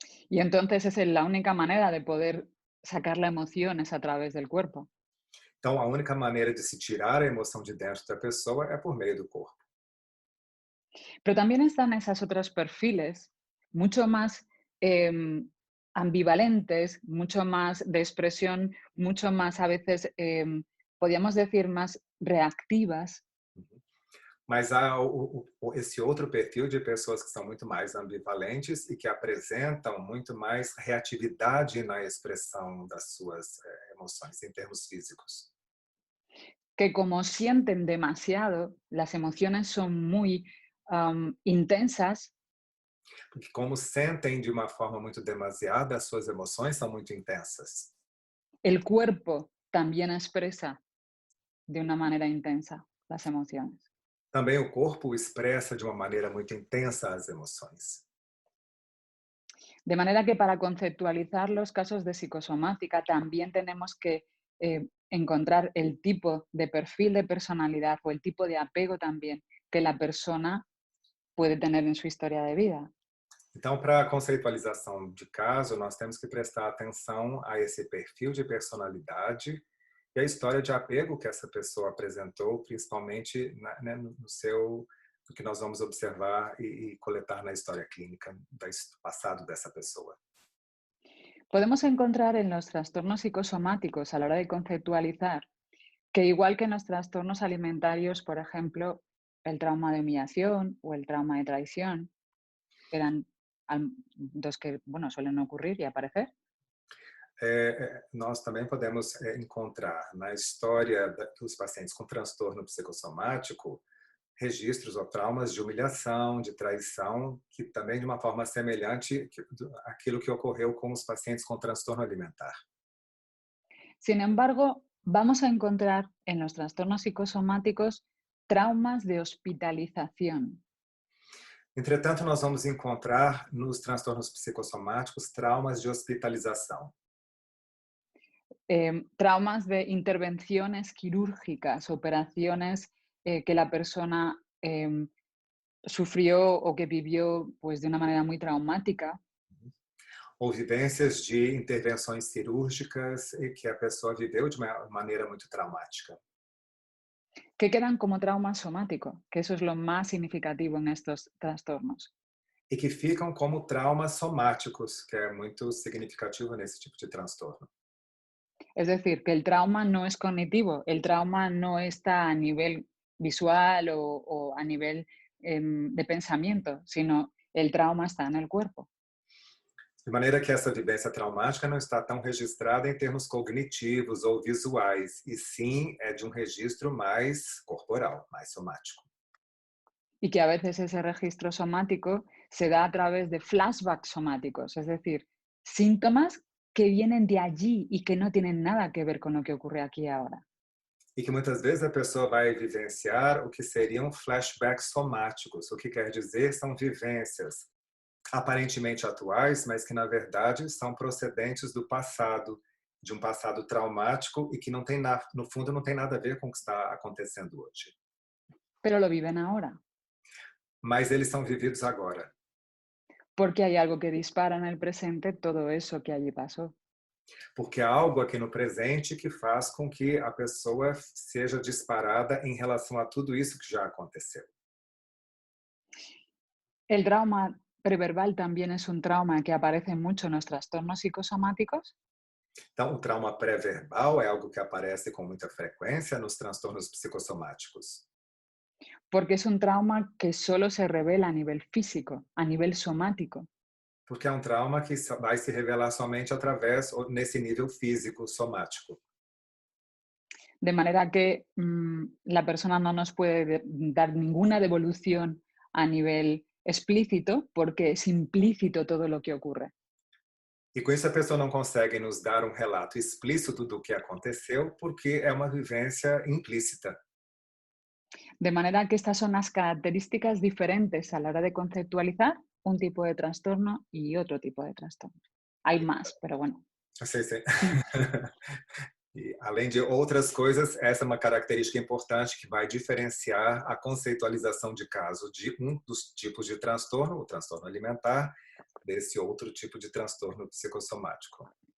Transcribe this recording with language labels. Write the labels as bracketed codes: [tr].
[es] Y entonces es la única manera de poder sacar la emoción es a través del cuerpo. [pt] Então, a única maneira de se tirar a emoção de dentro da pessoa é por meio do corpo. [es] Pero también están esos otros perfiles mucho más ambivalentes, mucho más de expresión, mucho más a veces, podríamos decir, más reactivas. [pt] Mas há esse outro perfil de pessoas que são muito mais ambivalentes e que apresentam muito mais reatividade na expressão das suas emoções em termos físicos. [es] Que como sienten demasiado, las emociones son muy intensas. [pt] Porque como sentem de uma forma muito demasiada, as suas emoções são muito intensas. [es] El cuerpo también expresa de una manera intensa las emociones. [pt] Também o corpo expressa de uma maneira muito intensa as emoções. [es] De manera que para conceptualizar los casos de psicosomática también tenemos que encontrar el tipo de perfil de personalidad o el tipo de apego también que la persona puede tener en su historia de vida. [pt] Então, para a conceitualização de caso, nós temos que prestar atenção a esse perfil de personalidade e a história de apego que essa pessoa apresentou, principalmente no que nós vamos observar e coletar na história clínica do passado dessa pessoa. [es] Podemos encontrar en los trastornos psicosomáticos a la hora de conceptualizar que igual que en los trastornos alimentarios, por ejemplo, el trauma de humillación o el trauma de traición, eran dos que suelen ocurrir y aparecer. [pt] Nós também podemos encontrar na história dos pacientes com transtorno psicossomático registros ou traumas de humilhação, de traição, que também de uma forma semelhante àquilo que ocorreu com os pacientes com transtorno alimentar. [es] Sin embargo, vamos a encontrar en los trastornos psicosomáticos traumas de hospitalización. [pt] Entretanto, nós vamos encontrar nos transtornos psicossomáticos traumas de hospitalização. [es] Traumas de intervenciones quirúrgicas, operaciones que la persona sufrió o que vivió pues, de una manera muy traumática. [pt] Ou vivências de intervenções cirúrgicas que a pessoa viveu de uma maneira muito traumática. [es] Que quedan como trauma somático, que eso es lo más significativo en estos trastornos. [pt] E que ficam como traumas somáticos, que é muito significativo nesse tipo de transtorno. [es] Es decir, que el trauma no es cognitivo, el trauma no está a nivel visual o a nivel de pensamiento, sino el trauma está en el cuerpo. [pt] De maneira que essa vivência traumática não está tão registrada em termos cognitivos ou visuais, e sim é de um registro mais corporal, mais somático. [es] Y que a veces ese registro somático se da a través de flashbacks somáticos, es decir, síntomas que vienen de allí y que no tienen nada que ver con lo que ocurre aquí y ahora. [pt] E que muitas vezes a pessoa vai vivenciar o que seriam flashbacks somáticos, o que quer dizer são vivências aparentemente atuais, mas que na verdade são procedentes do passado, de um passado traumático e que não tem no fundo não tem nada a ver com o que está acontecendo hoje. [es] Pero lo viven ahora. [pt] Mas eles são vividos agora. [es] Porque hay algo que dispara en el presente todo eso que allí pasó. [pt] Porque há algo aqui no presente que faz com que a pessoa seja disparada em relação a tudo isso que já aconteceu. [es] El trauma preverbal también es un trauma que aparece mucho en los trastornos psicosomáticos. [pt] Então, o trauma pré-verbal é algo que aparece com muita frequência nos transtornos psicossomáticos. [es] Porque es un trauma que solo se revela a nivel físico, a nivel somático. [pt] Porque é um trauma que vai se revelar somente através, nesse nível físico, somático. [es] De manera que la persona no nos puede dar ninguna devolución a nivel explícito, porque es implícito todo lo que ocurre. [pt] E com isso a pessoa não consegue nos dar um relato explícito do que aconteceu, porque é uma vivência implícita. [es] De manera que estas son las características diferentes a la hora de conceptualizar un tipo de trastorno y otro tipo de trastorno. Hay más, pero bueno. [pt] Sim, sim. E, além de outras coisas, essa é uma característica importante que vai diferenciar a conceitualização de caso de um dos tipos de transtorno, o transtorno alimentar, desse outro tipo de transtorno psicossomático.